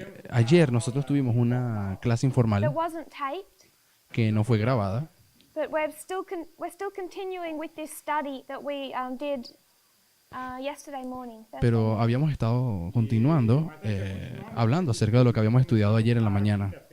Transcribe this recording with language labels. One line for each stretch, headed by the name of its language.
Spanish: Ayer nosotros tuvimos una clase
English: that informal wasn't taped,
Spanish: que no fue grabada,
English: but we're still continuing with this study that we did yesterday morning. Thursday
Spanish: pero
English: morning.
Spanish: habíamos estado continuando hablando acerca de lo que habíamos estudiado ayer en la mañana.